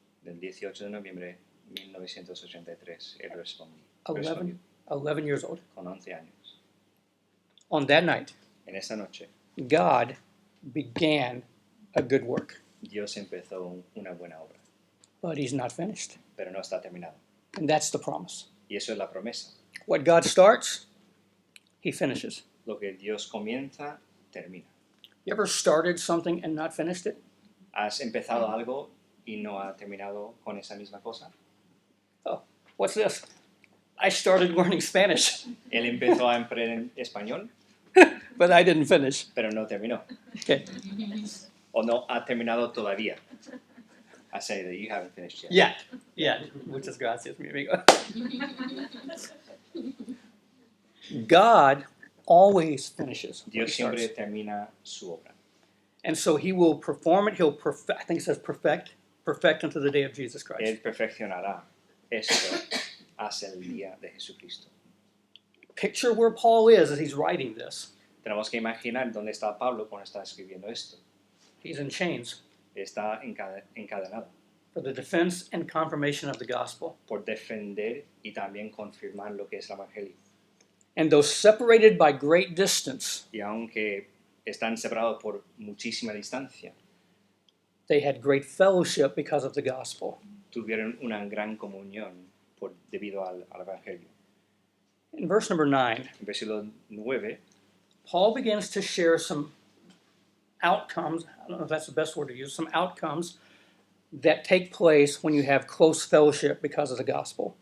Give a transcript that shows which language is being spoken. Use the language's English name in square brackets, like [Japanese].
[Spanish] Del 18 de noviembre de 1983, él respondió. [English] 11 years old. [Spanish] Con 11 años. [English] On that night, [Spanish] En esa noche, [English] God began a good work, [Spanish] Dios empezó una buena obra, [English] but he's not finished. [Spanish] pero no está terminado. [English] And that's the promise. [Spanish] Y eso es la promesa. [English] What God starts, he finishes. [Spanish] Lo que Dios comienza, termina. [English] You ever started something and not finished it? [Spanish] ¿Has empezado algo y no ha terminado con esa misma cosa? [English] Oh, what's this? I started learning Spanish, [Spanish] Él empezó a aprender español, [English] but I didn't finish. [Spanish] pero no terminó. [English] Okay. [Spanish] O no ha terminado todavía. [English] I say that you haven't finished yet. Yeah. [Spanish] Muchas gracias, mi amigo. [English] God always finishes. what he [Spanish] Dios siempre [English] starts. [Spanish] termina su obra. [English] And so he will perform it. He'll perfect, I think it says perfect unto the day of Jesus Christ. [Spanish] Él perfeccionará esto hasta el día de Jesucristo. [English] Picture where Paul is as he's writing this. [Spanish] Tenemos que imaginar dónde está Pablo cuando está escribiendo esto. [English] He's in chains [Spanish] Está encadenado [English] for the defense and confirmation of the gospel. [Spanish] por defender y también confirmar lo que es el Evangelio. [English] And though separated by great distance, [Spanish] Y aunque están separados por muchísima distancia, [English] they had great fellowship because of the gospel. [Spanish] tuvieron una gran comunión debido al Evangelio. [English] In verse number 9, [Spanish] En versículo 9, [English] Paul begins to share some outcomes, I don't know if that's the best word to use, some outcomes that take place when you have close fellowship because of the gospel.